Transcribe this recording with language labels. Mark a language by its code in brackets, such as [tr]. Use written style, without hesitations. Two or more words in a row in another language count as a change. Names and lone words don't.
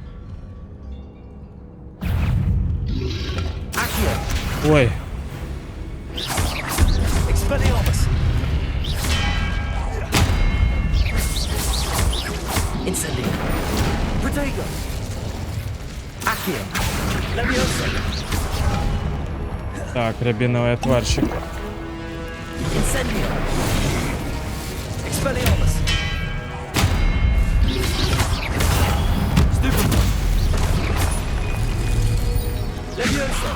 [ru] Accio! Ой. Expelliarmus! Incendio! Protego! Accio! Leviosa! Так, рябиновый отварщик. Incendio! Expelliarmus! Stupefy! Leviosa!